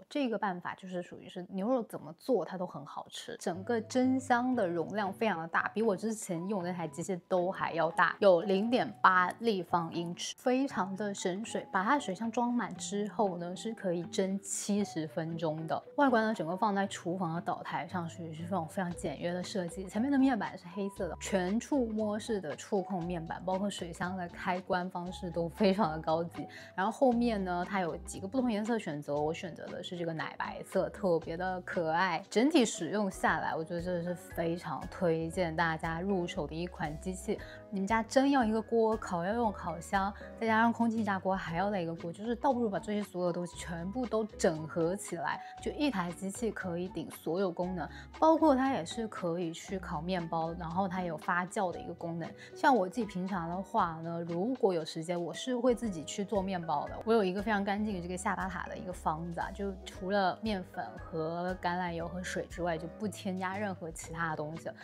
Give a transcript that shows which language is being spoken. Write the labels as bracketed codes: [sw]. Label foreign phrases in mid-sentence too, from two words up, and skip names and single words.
[zh] 這個辦法就是屬於是牛肉怎麼做它都很好吃，整個蒸箱的容量非常的大，比我之前用的那台機器都還要大，有0.8立方英尺，非常的省水。把它的水箱裝滿之後呢，是可以蒸70分鐘的。外觀呢，整個放在廚房的岛台上，属於是这種非常简约的設計。前面的面板是黑色的，全觸摸式的觸控面板，包括水箱的開關方式都非常的高級。然後後面呢，它有幾個不同顏色選擇，我選擇的是這個奶白色，特別的可愛。整體使用下來，我覺得這是非常推薦大家入手的一款機器。你们家蒸要一個鍋，烤要用烤箱，再加上空氣炸鍋還要來一個鍋，就是倒不如把這些所有東西全部都整合起來，就一台機器可以頂所有功能，包括它也是可以去烤面包，然後它也有發酵的一個功能。像我自己平常的話呢，如果有時間，我是會自己去做面包的。我有一個非常乾淨的這個下巴塔的一個方子啊，就除了麵粉和橄欖油和水之外，就不添加任何其他的東西。